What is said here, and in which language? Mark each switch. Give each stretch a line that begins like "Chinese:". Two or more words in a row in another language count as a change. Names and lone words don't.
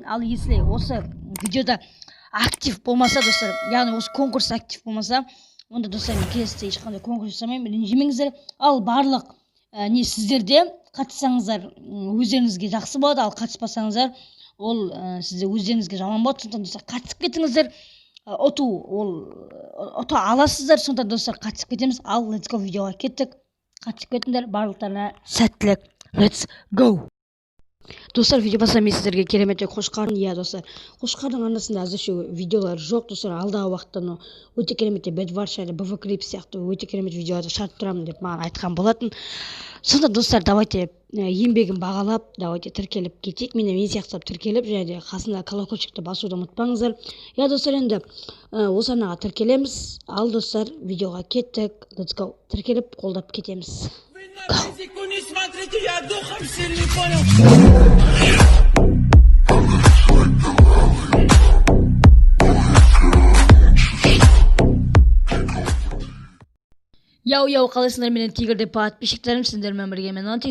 Kazakh: Ал если осы видеода актив болмаса, достар, яғни осы конкурс актив болмаса, онда достар, мен келесіде ешқандай конкурс жасамаймын, ренжімеңіздер. Ал барлық не сіздерде қатыссаңыздар өздеріңізге жақсы болады, ал қатыспасаңыздар ол сізде өздеріңізге жаман болады. Сондықтан достар, қатысып кетіңіздер. Ұта аласыздар, сонда достар қатысып кетеміз. Ал
English: let's go
Kazakh: видеоға кеттік. Қатысып кетіңдер, барлықтарына сәттілік.
English: Let's go.
Kazakh: Достар, видео басынан мен сіздерге керемет Qowqar. Иә, достар, Qowqar'дың арнасында әзірше видеолар жоқ. Достар, алдағы уақытта өте керемет бедварша, бв-клип сияқты өте керемет видеоларды шығарып тұрамын деп маған айтқан болатын. Сонда достар, давайте еңбегін бағалап, давайте тіркеліп кетейік. Мен сияқты тіркеліп, және де қасында колокольчикті басуды ұмытпаңыздар. Я достар, енді осы арнаға тіркелеміз. Ал достар, видеоға кеттік.
English: Let's go.
Kazakh: Тіркеліп, қолдап кетеміз. Яу, қалайсыңдар, менің тигірде подписчиктерім, сендермен бірге мен Антик.